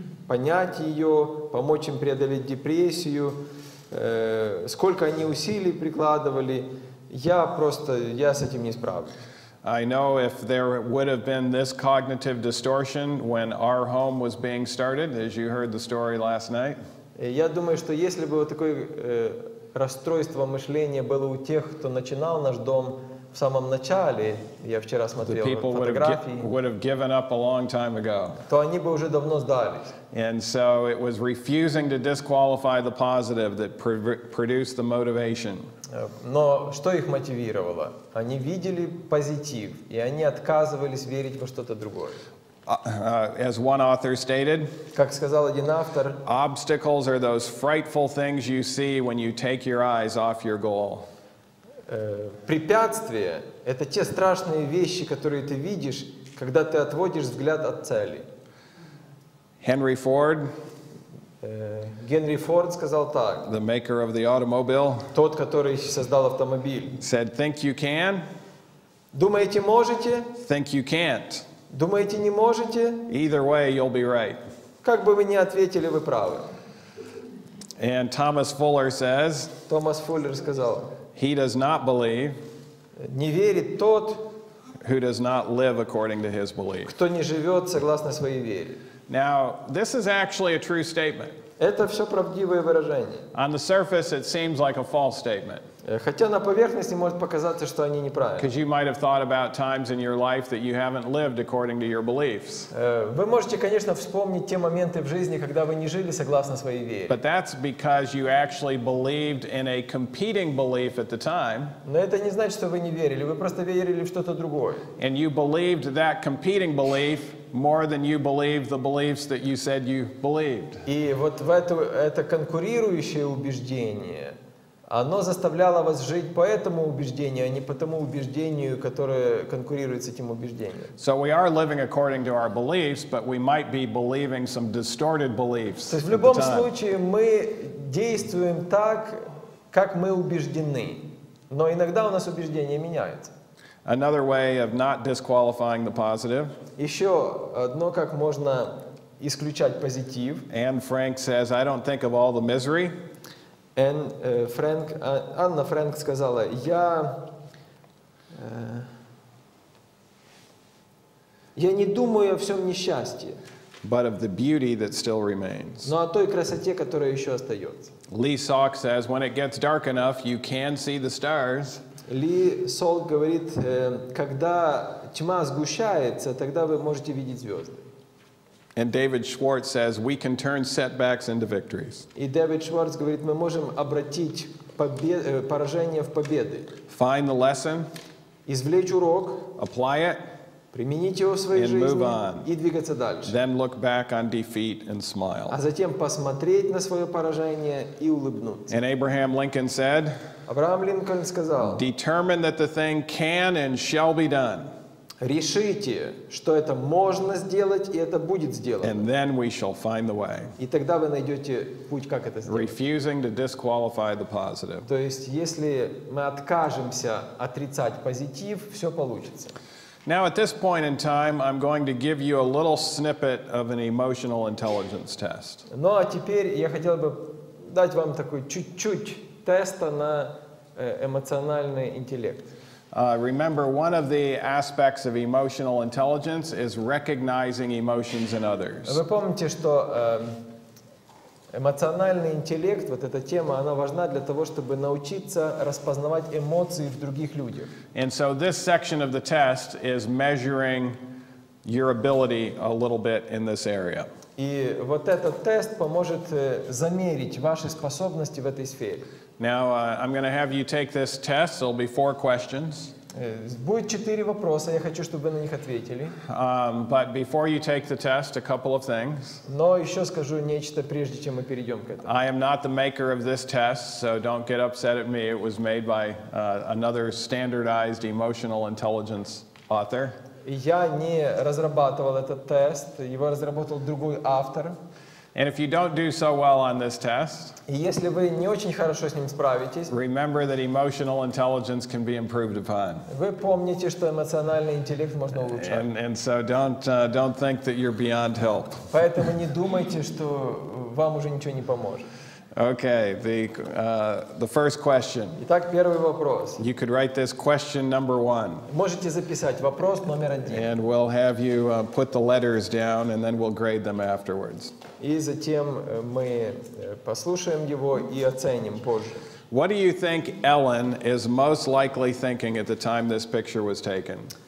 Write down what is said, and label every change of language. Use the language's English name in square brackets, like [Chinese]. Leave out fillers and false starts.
[Russian] понять ее, помочь им преодолеть депрессию, сколько они усилий прикладывали, я с этим не справлюсь. [English] I know if there would have been this cognitive distortion when our home was being started, as you heard the story last night. [Russian] Я думаю, что если бы вот такое расстройство мышления было у тех, кто начинал наш дом в самом начале, я вчера смотрел фотографии, [English] would have given up a long time ago. [Russian] То они бы уже давно сдались. [English] And so it was refusing to disqualify the positive that produced the motivation. [Russian] Но что их мотивировало? Они видели позитив, и они отказывались верить во что-то другое. [English] As one author stated, [Russian] как сказал один автор, [English] obstacles are those frightful things you see when you take your eyes off your goal. [Russian] Препятствия – это те страшные вещи, которые ты видишь, когда ты отводишь взгляд от цели. [English] Henry Ford, [Russian] Генри Форд сказал так, [English] the maker of the automobile, [Russian] тот, который создал автомобиль, [English] said, think you can, [Russian] думаете, можете? [English] think you can't. [Russian] Думаете, не можете? [English] Either way, you'll be right. [Russian] Как бы вы ни ответили, вы правы. [English] And Thomas Fuller says, [Russian] Томас Фуллер сказал, [English] he does not believe [Russian] не верит тот, [English] who does not live according to his belief. [Russian] кто не живет согласно своей вере. [English] Now, this is actually a true statement. [Russian] Это все правдивые выражения. [English] On the surface, it seems like a false statement. [Russian] Хотя на поверхности может показаться, что они неправильны. [English] Because you might have thought about times in your life that you haven't lived according to your beliefs. [Russian] Вы можете, конечно, вспомнить те моменты в жизни, когда вы не жили согласно своей вере. [English] But that's because you actually believed in a competing belief at the time. [Russian] Но это не значит, что вы не верили, вы просто верили в что-то другое. [English] And you believed that competing belief more than you believed the beliefs that you said you believed. [Russian] И вот в это конкурирующее убеждение, оно заставляло вас жить по этому убеждению, а не по тому убеждению, которое конкурирует с этим убеждением. [English] So we are living according to our beliefs, but we might be believing some distorted beliefs. [Russian] То есть в любом случае мы действуем так, как мы убеждены, но иногда у нас убеждения меняются. [English] Another way of not disqualifying the positive. [Russian] Еще одно, как можно исключать позитив. [English] Anne Frank says, I don't think of all the misery. [Russian] Анна Фрэнк сказала, я не думаю о всем несчастье, [English] but of the beauty that still remains. [Russian] но о той красоте, которая еще остается. [English] Lee Salk says, when it gets dark enough, you can see the stars. [Russian] Ли Солк говорит, когда тьма сгущается, тогда вы можете видеть звезды. [English] And David Schwartz says, we can turn setbacks into victories. [Russian] И Дэвид Шварц говорит, мы можем обратить поражение в победы. [English] Find the lesson, [Russian] Извлечь урок, [English] apply it, [Russian] применить его в своей [English] and move [Russian] жизни [English] on. [Russian] и двигаться дальше. [English] Then look back on defeat and smile. [Russian] А затем посмотреть на свое поражение и улыбнуться. [English] And Abraham Lincoln said, [Russian] Авраам Линкольн сказал, [English] determine that the thing can and shall be done. [Russian] решите, что это можно сделать, и это будет сделано. [English] And then we shall find the way. [Russian] И тогда вы найдете путь, как это сделать. [English] Refusing to disqualify the positive. [Russian] То есть, если мы откажемся отрицать позитив, все получится. [English] Now, at this point in time, I'm going to give you a little snippet of an emotional intelligence test. [Russian] Ну а теперь я хотел бы дать вам такой чуть-чуть теста на эмоциональный интеллект. [English] Remember, one of the aspects of emotional intelligence is recognizing emotions in others. [Russian] Вы помните, что эмоциональный интеллект, вот эта тема, она важна для того, чтобы научиться распознавать эмоции в других людях. [English] And so this section of the test is measuring your ability a little bit in this area. [Russian] И вот этот тест поможет замерить ваши способности в этой сфере. [English] Now, I'm going to have you take this test. There'll be 4 questions. [Russian] Будет 4 вопроса, я хочу, чтобы вы на них ответили. [English] But before you take the test, a couple of things. [Russian] Но еще скажу нечто, прежде чем мы перейдем к этому. [English] I am not the maker of this test, so don't get upset at me. It was made by another standardized emotional intelligence author. [Russian] Я не разрабатывал этот тест, его разработал другой автор. [English] And if you don't do so well on this test, [Russian] И если вы не очень хорошо с ним справитесь, [English] remember that emotional intelligence can be improved upon. [Russian] вы помните, что эмоциональный интеллект можно улучшать. [English] And so don't think that you're beyond help. [Russian] Поэтому не думайте, что вам уже ничего не поможет. [English] Okay, the first question. [Russian] Итак, первый вопрос. [English] You could write this question number 1. [Russian] Можете записать вопрос номер 1. [English] And we'll have you put the letters down and then we'll grade them afterwards. [Russian] И затем мы послушаем его и оценим позже. [English] What do you think Ellen is most likely thinking at the time this picture was taken?